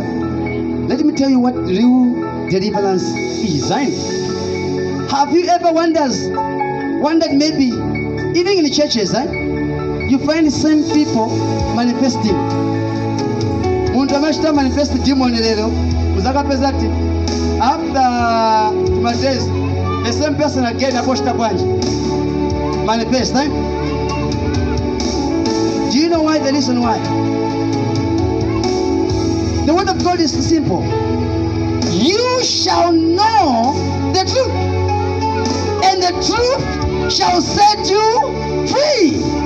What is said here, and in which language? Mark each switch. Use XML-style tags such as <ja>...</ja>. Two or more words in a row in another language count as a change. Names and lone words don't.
<en>Let me tell you what real deliverance is. Right? Have you ever wondered maybe, even in the churches, you find the same people manifesting.</en> <bem>Muntu amashita</bem> <en>manifest demon</en> <bem>lero, muzaka pesati.</bem> <en>After my days, the same person again</en> <bem>aposhita bwanji</bem> <en>manifest. Do you know why? The reason why? The word of God is simple. You shall know the truth, and the truth shall set you free.</en>